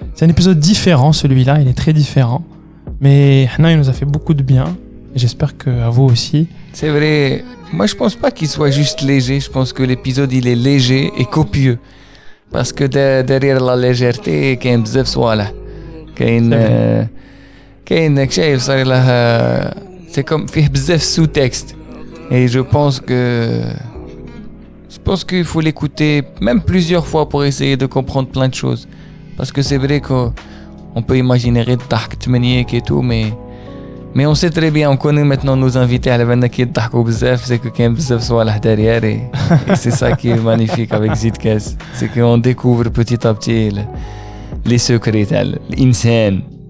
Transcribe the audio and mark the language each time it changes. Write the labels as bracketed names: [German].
[French] C'est un épisode différent, celui-là, il est très différent. Mais Hna, il nous a fait beaucoup de bien. Et j'espère qu'à vous aussi. C'est vrai. Moi, je pense pas qu'il soit juste léger. Je pense que l'épisode, il est léger et copieux. Parce que derrière la légèreté, il y a [Arabic] بزاف صوالح. كاين داك شايف صار له [French] c'est comme [Arabic] فيه بزاف [French] sous-texte. Et je pense qu'il faut l'écouter même plusieurs fois pour essayer de comprendre plein de choses. Parce que c'est vrai qu'on peut imaginer [Arabic] الضحك تمنيك [French] et tout, mais on sait très bien, on connaît maintenant nos invités [Arabic] على بالنا كي يضحكوا بزاف, [French] c'est que [Arabic] كاين بزاف صوالح [French] derrière et c'est ça qui est magnifique avec Zidkaz, c'est qu'on découvre petit à petit les secrets [Arabic] تاع الإنسان